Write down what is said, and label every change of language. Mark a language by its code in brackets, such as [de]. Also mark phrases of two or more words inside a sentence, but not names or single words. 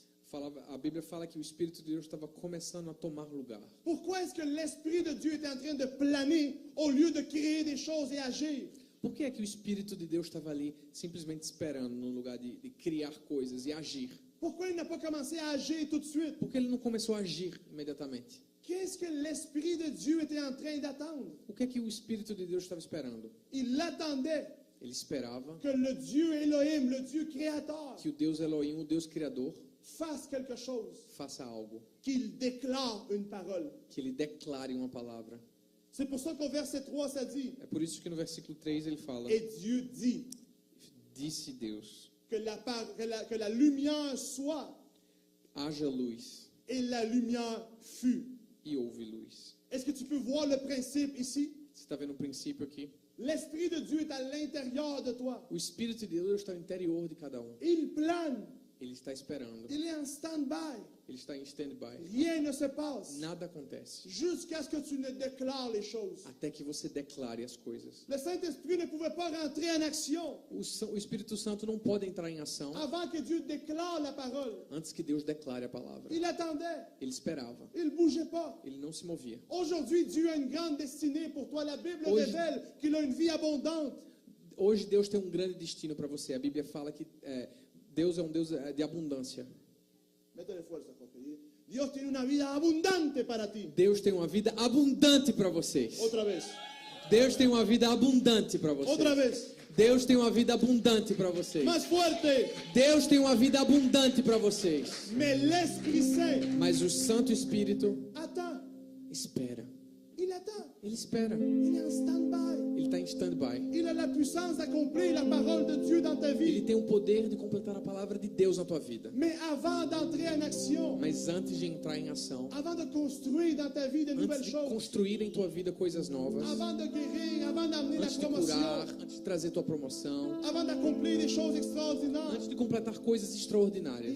[pt] A Bíblia fala que o Espírito de Deus estava começando a tomar lugar. [fr] Pourquoi est-ce que l'Esprit de Dieu était en train de planer au lieu de créer des choses et agir? [pt] Por que é que o Espírito de Deus estava ali simplesmente esperando no lugar de criar coisas e agir? [fr] Pourquoi il n'a pas commencé à agir tout de suite? [pt] Por que ele não começou a agir imediatamente? [fr] Qu'est-ce que l'Esprit de Dieu était en train d'attendre? [pt] O que é que o Espírito de Deus estava esperando? [fr] Il attendait [pt] Ele esperava [fr] que le Dieu Elohim, le Dieu créateur, [pt] que o Deus Elohim, o Deus Criador, [fr] fasse quelque chose, [pt] faça algo, [fr] qu'il déclare une parole. [pt] que ele declare uma palavra. [fr] C'est pour ça qu'au verset 3, ça dit, [pt] É por isso que no versículo 3 ele fala: [fr] et Dieu dit [pt] disse Deus, [fr] que la lumière soit, [pt] haja luz, [fr] et la lumière fut. [pt] e houve luz. [fr] Est-ce que tu peux voir le principe ici? [pt] Você está vendo o princípio aqui? [fr] L'Esprit de Dieu est à l'intérieur de toi. [pt] O Espírito de Deus está no interior de cada um. [fr] Il plane, [pt] Ele está esperando. [fr] il est en stand-by. [pt] Ele está em stand-by. [fr] Rien ne se passe [pt] Nada acontece [fr] jusqu'à ce que tu ne déclares les choses. [pt] até que você declare as coisas. [fr] Le Saint-Esprit ne pouvait pas rentrer en action [pt] O Espírito Santo não pode entrar em ação [fr] avant que Dieu déclare la parole. [pt] antes que Deus declare a palavra. [fr] Il attendait, [pt] Ele esperava. [fr] il ne bougeait pas. [pt] Ele não se movia. [fr] Aujourd'hui, Dieu a une grande destinée pour toi. La Bible [pt] Hoje- [fr] révèle qu'il a une vie abondante. [pt] Hoje Deus tem um grande destino para você. A Bíblia fala que Deus é um Deus de abundância. [es] Métele fuerza, Jorge. Dios tiene una vida abundante para ti. [pt] Deus tem uma vida abundante para vocês. [es] Otra vez, [pt] Deus tem uma vida abundante para [es] otra [pt] vocês. [es] vez. [pt] Deus tem uma vida abundante para vocês. [es] Más fuerte. [pt] Deus tem uma vida abundante para vocês. [fr] Mais l'Esprit Saint [pt] Mas o Santo Espírito [fr] attend. [pt] espera. [fr] Il attend. [pt] Ele espera. [fr] Il est en stand-by. [pt] Ele está em stand-by. [fr] Il a la puissance d'accomplir la parole de Dieu dans ta [pt] Ele [fr] vie. [pt] tem o poder de completar a palavra de Deus na tua vida. [fr] Mais avant d'entrer en action, [pt] Mas antes de entrar em ação, [fr] avant de construire dans ta vie de nouvelles [pt] antes de [fr] choses, [pt] construir em tua vida coisas novas, [fr] avant de guérir, avant d'amener la [pt] antes de [fr] promotion, [pt] curar, antes de trazer tua promoção, [fr] avant d'accomplir des choses extraordinaires, [pt] antes de completar coisas extraordinárias,